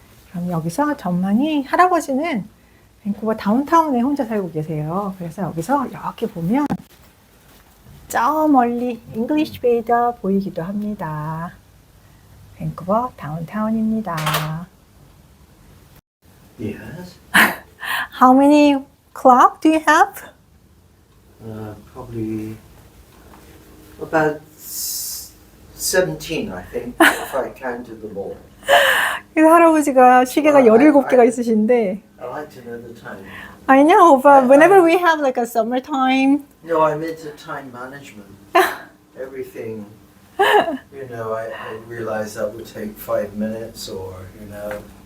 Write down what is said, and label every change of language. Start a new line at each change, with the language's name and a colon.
Korean: 그럼 여기서 전망이 할아버지는 밴쿠버 다운타운에 혼자 살고 계세요. 그래서 여기서 이렇게 보면 저 멀리 잉글리시 베이가 보이기도 합니다. 밴쿠버 다운타운입니다.
English: Yes. How many clock do you have? Probably about 17, I think, if I counted them all.
Korean: 그래서 할아버지가 시계가 17개가 있으신데
English: I like to know the time. I know, but whenever we have like a summertime, No, I'm into time management. Everything, you know, I realize that would take 5 minutes or, you know.